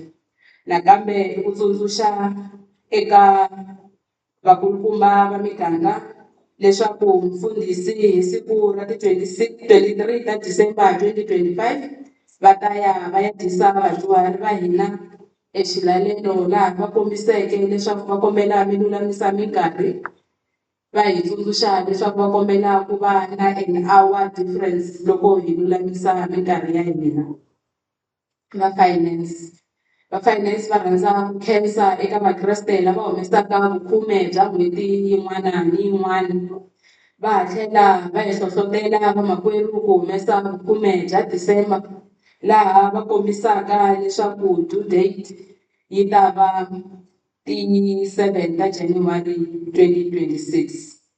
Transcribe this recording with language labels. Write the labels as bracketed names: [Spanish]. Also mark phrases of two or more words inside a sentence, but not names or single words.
[Tsonga] Nakambe ku tsundzuxa eka vakulukumba va miganga leswaku mfundhisi hi siku ra ti 23 ta December 2025 va ta ya va ya dyisa vadyuhari va hina exilalelo laha va kombiseke leswaku va kombela mi lulamisa minkarhi. Va hi tsundzuxa leswaku va kombela ku va na [English] an hour difference [Tsonga] loko hi lulamisa minkarhi ya hina. Va finance va rhandza ku khensa eka vakreste lava humesaka vukhume bya n'hweti yin'wana ni yin'wana. Va ha tlhela va hi hlohlotela vamakwerhu ku humesa vukhume bya December laha va kombisaka leswaku [English] due date [Tsonga] yi ta va ti 7 ta January 2026.